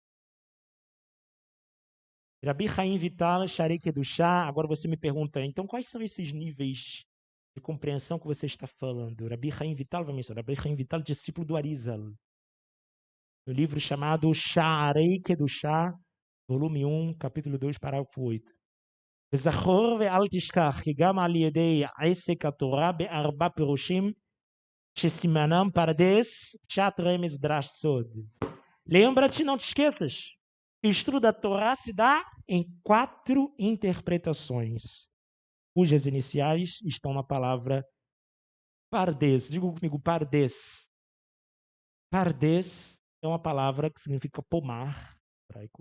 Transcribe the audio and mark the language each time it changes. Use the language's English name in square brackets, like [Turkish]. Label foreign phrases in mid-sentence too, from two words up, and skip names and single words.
[Portuguese] Rabi Chaim Vital, Sharei Kedushá. Agora você me pergunta, então quais são esses níveis de compreensão que você está falando? Rabi Chaim Vital vai mencionar. Rabi Chaim Vital, discípulo do Arizal. No livro chamado Sharei Kedushá, volume 1, capítulo 2, parágrafo 8. [Hebrew] וזכור ואל תשכח כי גם על ידי עסק התורה בארבע פירושים שסימנם פרדס, פשט רמז דרש סוד. [Portuguese] Lembra-te, não te esqueças. O estudo da Torá se dá em 4 interpretações, cujas iniciais estão na palavra pardes. Diga comigo, pardes. Pardes é uma palavra que significa pomar, hebraico.